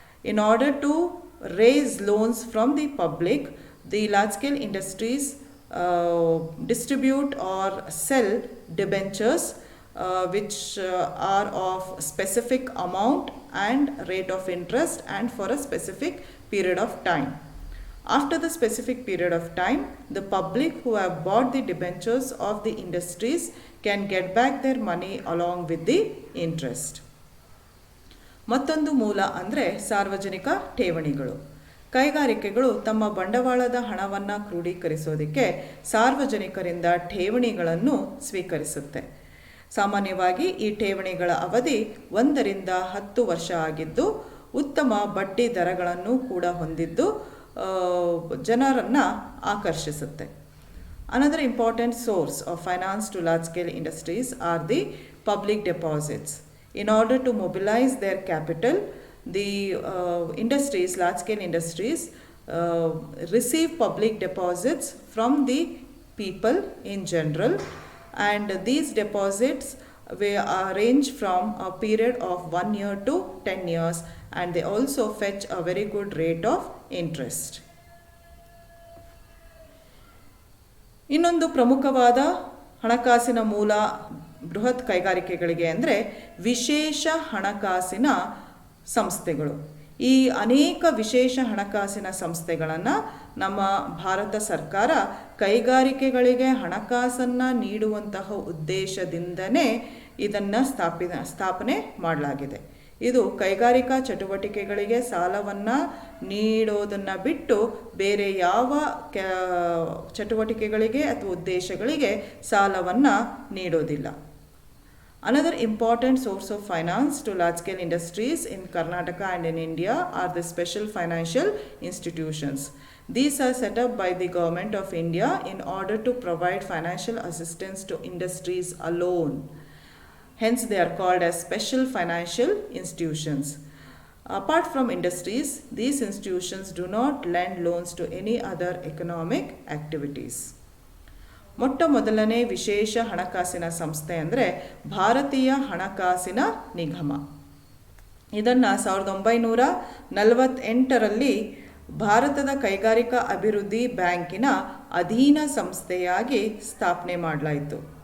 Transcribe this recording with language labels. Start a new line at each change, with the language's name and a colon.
English: In order to raise loans from the public, the large-scale industries distribute or sell debentures which are of specific amount and rate of interest and for a specific period of time. After the specific period of time, the public who have bought the debentures of the industries can get back their money along with the interest.
Kannada: ಮತ್ತೊಂದು ಮೂಲ ಅಂದರೆ ಸಾರ್ವಜನಿಕ ಠೇವಣಿಗಳು. ಕೈಗಾರಿಕೆಗಳು ತಮ್ಮ ಬಂಡವಾಳದ ಹಣವನ್ನು ಕ್ರೋಢೀಕರಿಸೋದಕ್ಕೆ ಸಾರ್ವಜನಿಕರಿಂದ ಠೇವಣಿಗಳನ್ನು ಸ್ವೀಕರಿಸುತ್ತೆ. ಸಾಮಾನ್ಯವಾಗಿ ಈ ಠೇವಣಿಗಳ ಅವಧಿ 1 ರಿಂದ 10 ವರ್ಷ ಆಗಿದ್ದು ಉತ್ತಮ ಬಡ್ಡಿ ದರಗಳನ್ನು ಕೂಡ ಹೊಂದಿದ್ದು ಜನರನ್ನು ಆಕರ್ಷಿಸುತ್ತೆ.
English: Another important source of finance to large-scale industries are the public deposits. In order to mobilize their capital, the industries, large-scale industries, receive public deposits from the people in general, and these deposits range from a period of 1 year to 10 years, and they also fetch a very good rate of interest.
Kannada: ಇನ್ನೊಂದು ಪ್ರಮುಖವಾದ ಹಣಕಾಸಿನ ಮೂಲ ಬೃಹತ್ ಕೈಗಾರಿಕೆಗಳಿಗೆ ಅಂದರೆ ವಿಶೇಷ ಹಣಕಾಸಿನ ಸಂಸ್ಥೆಗಳು. ಈ ಅನೇಕ ವಿಶೇಷ ಹಣಕಾಸಿನ ಸಂಸ್ಥೆಗಳನ್ನು ನಮ್ಮ ಭಾರತ ಸರ್ಕಾರ ಕೈಗಾರಿಕೆಗಳಿಗೆ ಹಣಕಾಸನ್ನು ನೀಡುವಂತಹ ಉದ್ದೇಶದಿಂದನೇ ಇದನ್ನು ಸ್ಥಾಪನೆ ಮಾಡಲಾಗಿದೆ. ಇದು ಕೈಗಾರಿಕಾ ಚಟುವಟಿಕೆಗಳಿಗೆ ಸಾಲವನ್ನು ನೀಡೋದನ್ನು ಬಿಟ್ಟು ಬೇರೆ ಯಾವ ಚಟುವಟಿಕೆಗಳಿಗೆ ಅಥವಾ ಉದ್ದೇಶಗಳಿಗೆ ಸಾಲವನ್ನು ನೀಡೋದಿಲ್ಲ.
English: Another important source of finance to large-scale industries in Karnataka and in India are the special financial institutions. These are set up by the Government of India in order to provide financial assistance to industries alone. Hence, they are called as special financial institutions. Apart from industries, these institutions do not lend loans to any other economic activities.
Kannada: ಮೊಟ್ಟ ಮೊದಲನೇ ವಿಶೇಷ ಹಣಕಾಸಿನ ಸಂಸ್ಥೆ ಅಂದರೆ ಭಾರತೀಯ ಹಣಕಾಸಿನ ನಿಗಮ. ಇದನ್ನು 1948ರಲ್ಲಿ ಭಾರತದ ಕೈಗಾರಿಕಾ ಅಭಿವೃದ್ಧಿ ಬ್ಯಾಂಕಿನ ಅಧೀನ ಸಂಸ್ಥೆಯಾಗಿ ಸ್ಥಾಪನೆ ಮಾಡಲಾಯಿತು.